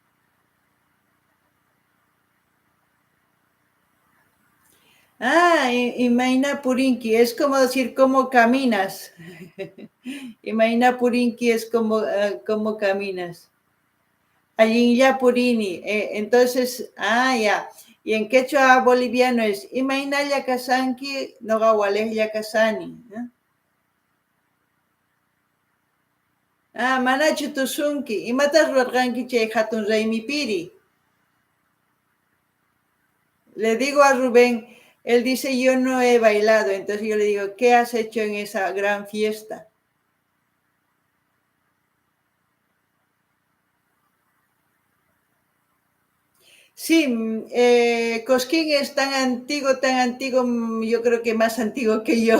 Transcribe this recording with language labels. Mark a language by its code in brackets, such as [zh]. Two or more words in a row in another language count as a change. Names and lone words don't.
[qu] Ah, Imaina Purinki, [es] es como decir cómo caminas. [qu] Imaina Purinki [es] es como caminas. [qu] Allinya Purini, entonces, ya. [es] Y en quechua boliviano es [qu] Imainaya Kasanki, Nogawalehya Kasani. Manachu tusunki. Imatas ruarqanki chay hatun raymipiri. [es] Le digo a Rubén, él dice, yo no he bailado. Entonces yo le digo, ¿qué has hecho en esa gran fiesta? Sí, Cosquín es tan antiguo, yo creo que más antiguo que yo.